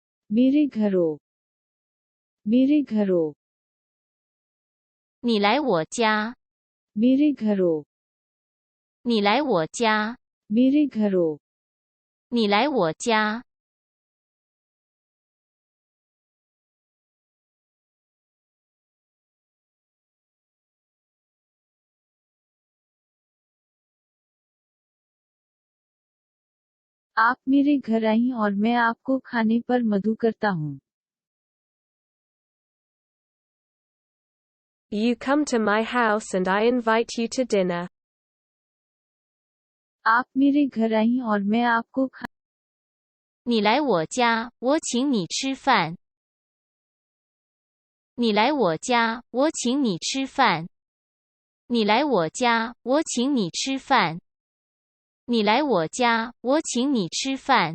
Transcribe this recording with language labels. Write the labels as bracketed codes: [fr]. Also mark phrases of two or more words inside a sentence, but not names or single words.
[hi] मेरे घरों मेरे घरों [zh] 你来我家， [hi] मेरे घरों [zh] 你来我家， [hi] मेरे घरों [zh] 你来我家。 [hi] आप मेरे घर आईं और मैं आपको खाने पर मधु करता हूँ। [en] You come to my house and I invite you to dinner. [hi] आप मेरे घर आईं और मैं आपको [zh] 你来我家，我请你吃饭。你来我家，我请你吃饭。你来我家，我请你吃饭。你来我家，我请你吃饭。